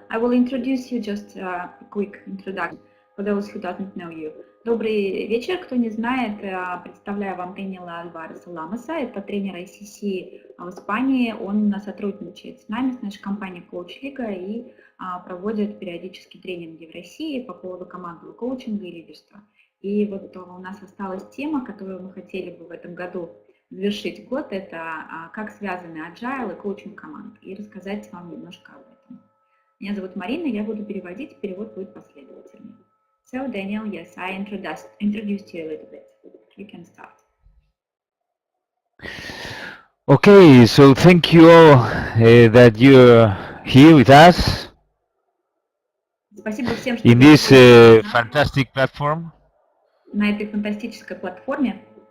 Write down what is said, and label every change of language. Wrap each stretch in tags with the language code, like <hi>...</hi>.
<en>I will introduce you just a quick introduction for those who doesn't know you.</en> <ru>Добрый вечер. Кто не знает, представляю вам Дэниела Альвареса Ламаса. Это тренер ICC в Испании. Он сотрудничает с нами, с нашей компанией Коуч-лига и проводит периодически тренинги в России по поводу командного коучинга и лидерства. И вот у нас осталась тема, которую мы хотели бы в этом году завершить год, это как связаны AGILE и коучинг команд, и рассказать вам немножко об этом. Меня зовут Марина, я буду переводить, перевод будет последовательный.</ru> <en>So, Daniel, yes, I introduced you a little bit. You can start. Okay, so thank you all that you're here with us</en> <ru>Спасибо всем, что</ru> <en>in</en> <ru>вы</ru> <en>this fantastic platform.</en> <ru>На этой фантастической платформе.</ru>